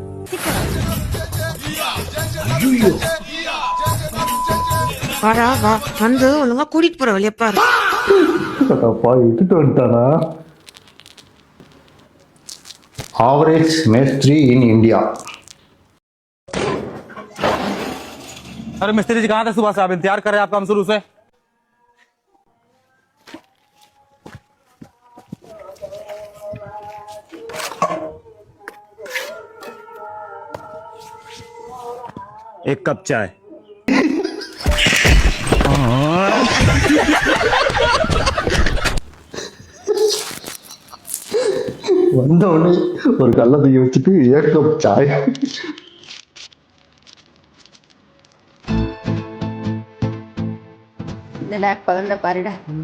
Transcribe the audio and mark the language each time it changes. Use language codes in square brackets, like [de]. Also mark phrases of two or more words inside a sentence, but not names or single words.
[ta] ஐயோ, வாடா வா, வந்து ஒழுங்கா கூட்டிட்டு போற வழியா பாரு. அப்பா விட்டுட்டு வந்துட்டானா? [en] average mestri in India. [hi] अरे मिस्त्री जी कहाँ थे सुबह से? आप इंतजार कर रहे हैं आपका हम शुरू से। एक कप चाय। [ta] வந்த உடனே ஒரு கல்லை தூக்கி வச்சுட்டு [hi] एक कप चाय. [ta] குழந்தை பாருடா.